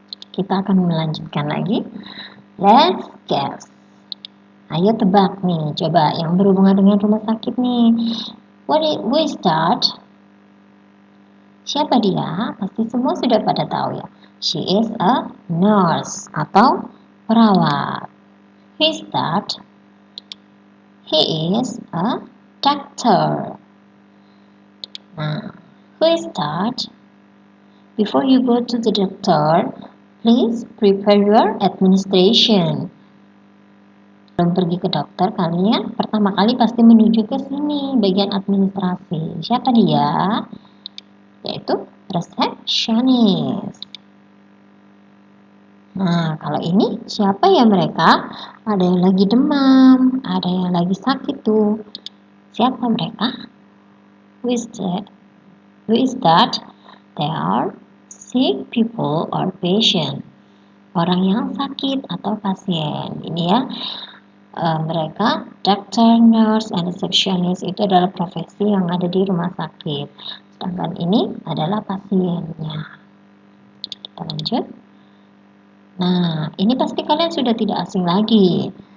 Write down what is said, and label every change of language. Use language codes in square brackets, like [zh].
[id] Kita akan melanjutkan lagi. [en] Let's guess. [id] Ayo tebak nih, coba yang berhubungan dengan rumah sakit nih. [en] Who is that? [id] Siapa dia? Pasti semua sudah pada tahu ya. [en] She is a nurse [id] atau perawat. [en] Who is that? He is a doctor. Nah, who is that? Before you go to the doctor, please prepare your administration. [id] Sebelum pergi ke dokter, kalian pertama kali pasti menuju ke sini, bagian administrasi. Siapa dia? Yaitu resepsionis. Nah, kalau ini siapa ya mereka? Ada yang lagi demam, ada yang lagi sakit tuh. Siapa mereka? [en] Who is that? Who is that? They are sick people or patient. [id] orang yang sakit atau pasien. Ini ya, mereka doctor, nurse, and receptionist itu adalah profesi yang ada di rumah sakit. Sedangkan ini adalah pasiennya. Kita lanjut. Nah, ini pasti kalian sudah tidak asing lagi.